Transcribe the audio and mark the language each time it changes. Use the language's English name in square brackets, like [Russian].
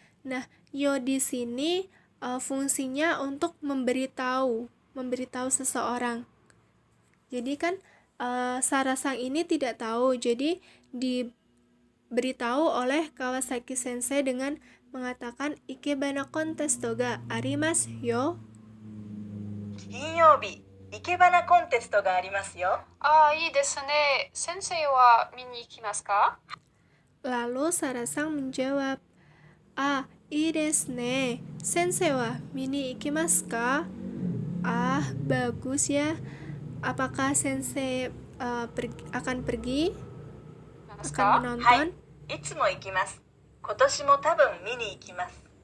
[Indonesian] Nah, yo di sini fungsinya untuk memberitahu seseorang. Jadi kan Sara-san ini tidak tahu, jadi diberitahu oleh Kawasaki sensei dengan mengatakan [Japanese] ikebana kontesto ga arimasu yo. 金曜日、生け花コンテストがありますよ。ああ、いいですね。先生は見に行きますか？ [Indonesian] Lalu Sara-san menjawab, [Japanese] ii desu ne. Sensei wa mini ikimasu ka? [Indonesian] Bagus ya. Apakah sensei akan pergi? Akan [Japanese] はい [Indonesian] menonton?、 [Japanese] いつも行きます。今年も多分見に行きます。